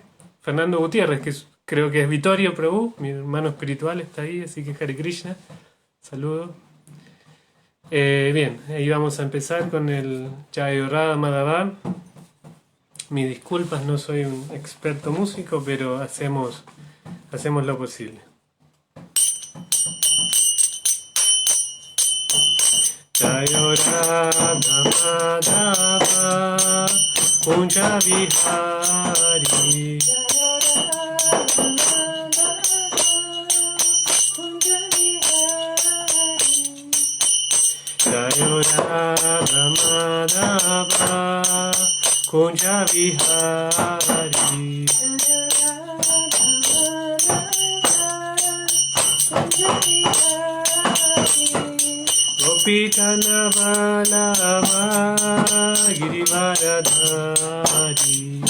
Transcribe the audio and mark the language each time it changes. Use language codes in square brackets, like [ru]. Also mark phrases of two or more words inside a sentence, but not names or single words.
[es] Fernando Gutiérrez, creo que es Vittorio Prabhu, mi hermano espiritual, está ahí, así que Hare Krishna, saludo. Bien, ahí vamos a empezar con el Jai Radha Madhava. Mis disculpas, no soy un experto músico, pero hacemos lo posible. [sa] जय राधा माधव कुञ्ज विहारी जय राधा माधव कुञ्ज विहारी गोपीतन वल्लभ गिरिवरधारी